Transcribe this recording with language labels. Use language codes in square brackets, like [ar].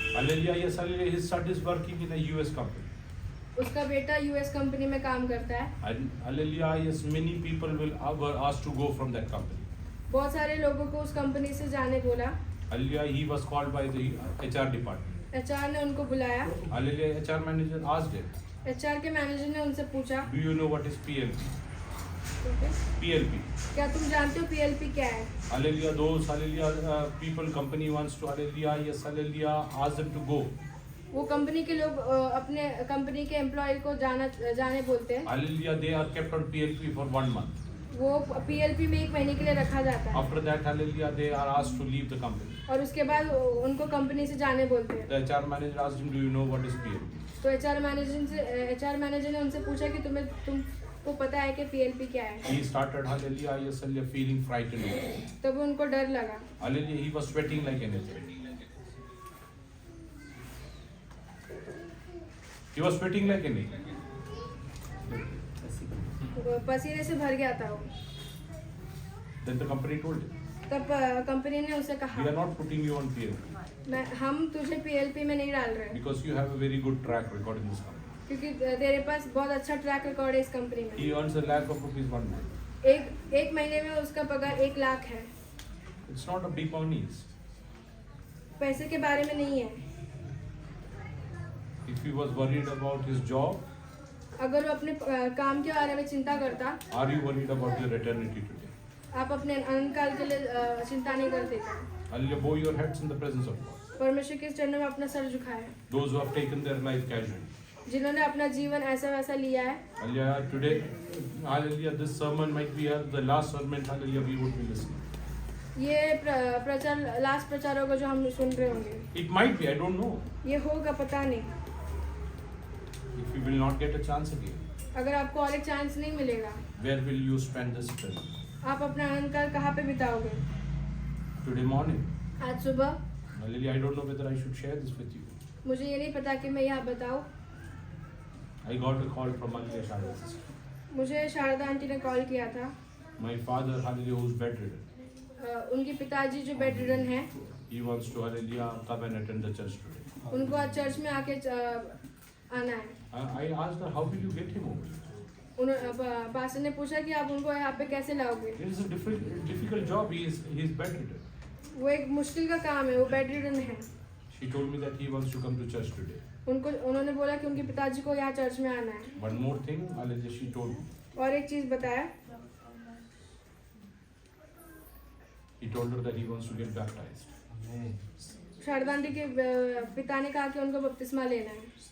[en] Hallelujah, yes, hallelujah, his son is working in a US company. [hi] उसका बेटा US company में काम करता है। [en] And hallelujah, yes, many people were asked to go from that company. [hi] बहुत सारे लोगों को उस कंपनी से जाने बोला। [en] Hallelujah, he was called by the HR department. [hi] HR ने उनको बुलाया। [en] Hallelujah, HR manager asked him. [hi] HR के मैनेजर ने उनसे पूछा, [en] Do you know what is PLP? PLP. [hi] क्या तुम जानते हो PLP क्या है? [en] Hallelujah. Those hallelujah people company wants to hallelujah. Yes, hallelujah. Ask them to go. [hi] वो कंपनी के लोग अपने कंपनी के एम्प्लॉय को जाने बोलते हैं। [en] Hallelujah. They are kept on PLP for 1 month. [hi] वो PLP में 1 महीने के लिए रखा जाता है [en] After that, hallelujah, they are asked to leave the company. [hi] और उसके बाद उनको कंपनी से जाने बोलते हैं। [en] The HR manager asked him, do you know what is PLP? [hi] तो एचआर मैनेजर ने उनसे पूछा कि तुमको पता है कि PLP क्या है? [en] He started, hallelujah, yes, hallelujah, feeling frightened. [hi] तब उनको डर लगा। [en] Hallelujah, he was sweating like anything. He was sweating like anything. [hi] पसीने से भर गया था वो। [en] Then the company told him, [hi] तब कंपनी ने उसे [en] we [hi] कहा, [en] are not putting you on PLP [hi] हम तुझे PLP में नहीं डाल रहे [en] because you have a very good track record in this company. [hi] क्योंकि तेरे पास बहुत अच्छा ट्रैक रिकॉर्ड है इस कंपनी में। [en] He earns ₹1 lakh 1 month. [hi] एक महीने में उसका पगार 1 लाख है। [en] It's not a big money. [hi] पैसे के बारे में नहीं है। [en] If he was worried about his job, [hi] अगर वो अपने काम के बारे में चिंता करता, [en] are you worried about your eternity today? [hi] आप अपने अनंत काल के लिए चिंता नहीं करते क्या? [en] Hallelujah, bow your heads in the presence of God. [hi] परमेश्वर के चरणों में अपना सर झुकाए। [en] Those who have taken their life casually. [hi] जिन्होंने अपना जीवन ऐसा वैसा लिया है। [en] Hallelujah, today, hallelujah, this sermon might be the last sermon, hallelujah, we would be listening. [hi] ये प्रचार लास्ट प्रचार होगा जो हम सुन रहे होंगे। [en] It might be, I don't know. [hi] ये होगा पता नहीं। [en] If you will not get a chance again, [hi] अगर आपको और एक चांस नहीं मिलेगा, [en] where will you spend this eternity? [hi] आप अपना अनंत काल कहाँ पे बिताओगे? [en] Today morning, [hi] आज सुबह [en] hallelujah, I don't know whether I should share this with you. [hi] मुझे ये नहीं पता कि मैं यहाँ बताऊँ। [en] I got a call from Hallelujah Sharda sister. [hi] मुझे शारदा आंटी ने कॉल किया था। [en] My father, hallelujah, who's bedridden, [hi] उनके पिताजी जो बेड रिडन है, [en] he wants to, hallelujah, come and attend the church today. [hi] उनको आज चर्च में आके आना है। [en] I asked her, how will you get him over? [hi] Pastor ने पूछा कि आप उनको यहाँ पे कैसे लाओगे? [en] It is a difficult job. He is bedridden. [hi] वो एक मुश्किल का काम है, वो बेड रिडन है। [en] She told me that he wants to come to church today. [hi] उन्होंने बोला कि उनके पिताजी को यहाँ चर्च में आना है। [en] One more thing, hallelujah, she told me. [hi] और एक चीज बताया, [en] He told her that he wants to get baptized [hi] Sharda aunty के पिता ने कहा कि उनको बपतिस्मा लेना है